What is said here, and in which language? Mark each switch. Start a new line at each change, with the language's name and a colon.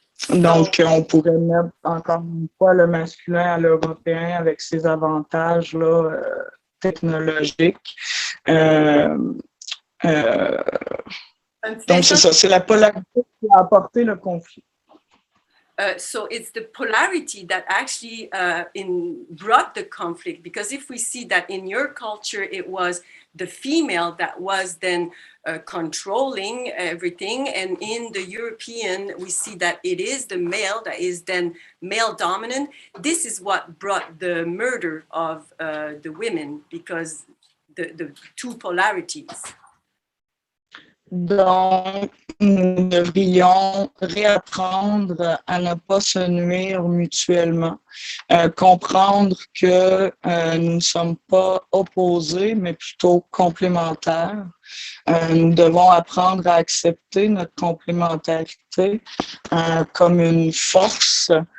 French: Donc, on pourrait mettre encore une fois le masculin à l'européen avec ses avantages là, technologiques. Donc, c'est ça, c'est la polarité qui a apporté le conflit.
English: So it's the polarity that actually brought the conflict, because if we see that in your culture it was the female that was then controlling everything, and in the European we see that it is the male that is then male dominant. This is what brought the murder of the women, because the two polarities.
French: Donc, nous devrions réapprendre à ne pas se nuire mutuellement, comprendre que nous ne sommes pas opposés, mais plutôt complémentaires. Nous devons apprendre à accepter notre complémentarité comme une force.